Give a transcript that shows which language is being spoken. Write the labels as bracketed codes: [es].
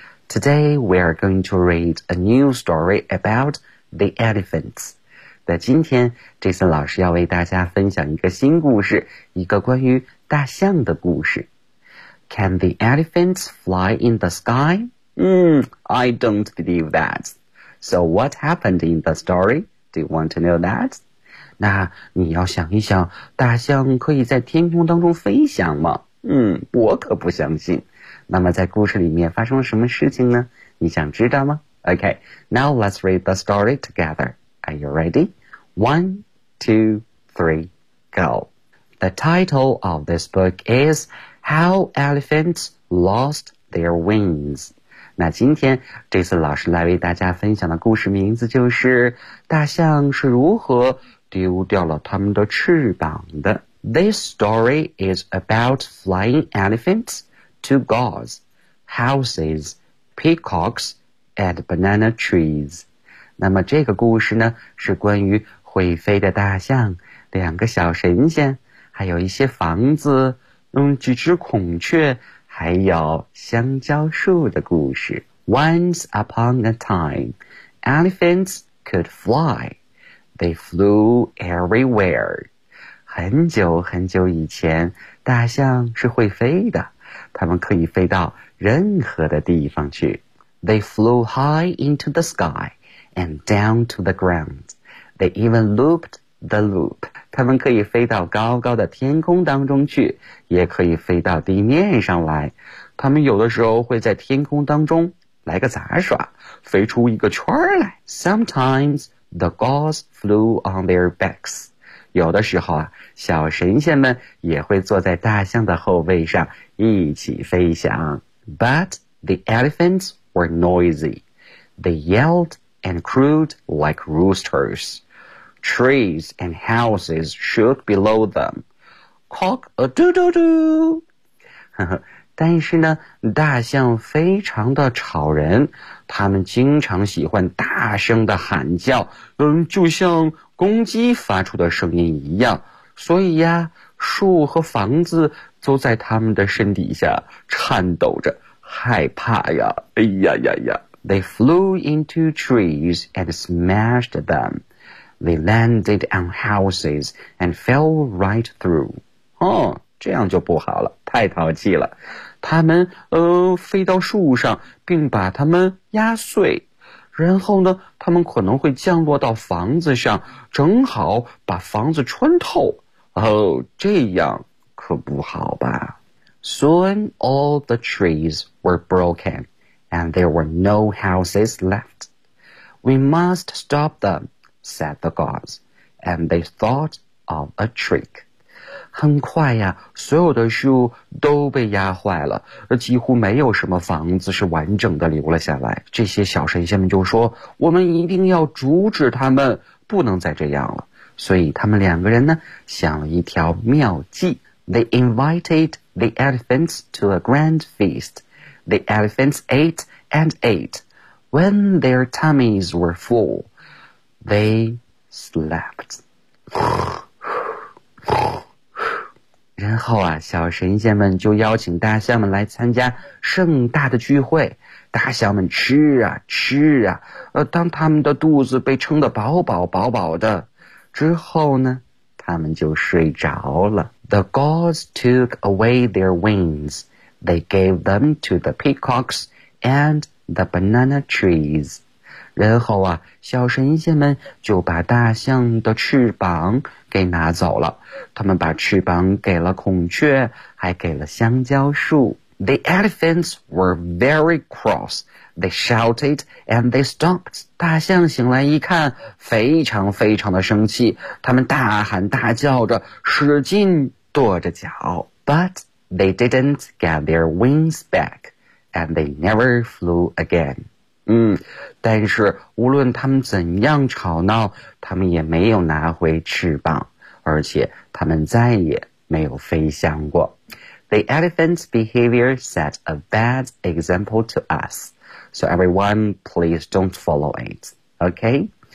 [en] Today we are going to read a new story about the elephants. [zh] 那今天Jason老师要为大家分享一个新故事，一个关于大象的故事。 [en] Can the elephants fly in the sky? I don't believe that. So what happened in the story? Do you want to know that? [zh] 那你要想一想，大象可以在天空当中飞翔吗？我可不相信。那么在故事里面发生了什么事情呢？你想知道吗？ [en] Okay, now let's read the story together. Are you ready? 1, 2, 3, go. The title of this book is How Elephants Lost Their Wings. [zh] 那今天这次老师来为大家分享的故事名字就是大象是如何丢掉了他们的翅膀的。 [en] This story is about flying elephants. Two gauze, houses, peacocks, and banana trees. [zh] 那么这个故事呢，是关于会飞的大象，两个小神仙，还有一些房子，几只孔雀，还有香蕉树的故事。 [en] Once upon a time, elephants could fly. They flew everywhere. [zh] 很久很久以前，大象是会飞的。他们可以飞到任何的地方去。 [en] They flew high into the sky and down to the ground. They even looped the loop. [zh] 他们可以飞到高高的天空当中去，也可以飞到地面上来。他们有的时候会在天空当中来个杂耍，飞出一个圈来。 [en] Sometimes the gauze flew on their backs. [zh] 有的时候啊，小神仙们也会坐在大象的后背上一起飞翔。 [en] But the elephants were noisy. They yelled and crowed like roosters. Trees and houses shook below them. Cock-a-doodle-doo! [zh] 但是呢，大象非常的吵人，他们经常喜欢大声的喊叫，就像公鸡发出的声音一样，所以呀，树和房子都在他们的身底下颤抖着，害怕呀，哎呀呀呀。 [en] They flew into trees and smashed them. They landed on houses and fell right through. [zh] 这样就不好了，太淘气了。他们飞到树上，并把它们压碎。然后呢，他们可能会降落到房子上，正好把房子穿透。这样可不好吧。 [en] Soon all the trees were broken, and there were no houses left. We must stop them, said the gods, and they thought of a trick. [zh] 很快呀，所有的树都被压坏了，几乎没有什么房子是完整的留了下来。这些小神仙们就说，我们一定要阻止他们，不能再这样了。所以他们两个人呢，想了一条妙计。 [en] They invited the elephants to a grand feast. The elephants ate and ate. When their tummies were full, they slept. [zh] 然后啊，小神仙们就邀请大象们来参加盛大的聚会。大象们吃啊吃啊，当他们的肚子被撑得饱饱饱饱的之后呢，他们就睡着了。 [en] The gods took away their wings. They gave them to the peacocks and the banana trees. [zh] 然后啊，小神仙们就把大象的翅膀给拿走了，他们把翅膀给了孔雀，还给了香蕉树。 [en] The elephants were very cross. They shouted and they stomped. [zh] 大象醒来一看，非常非常的生气，他们大喊大叫着，使劲跺着脚。 [en] But they didn't get their wings back, and they never flew again. [zh] 但是无论他们怎样吵闹，他们也没有拿回翅膀，而且他们再也没有飞翔过。 [en] The elephant's behavior set a bad example to us, so everyone please don't follow it, okay?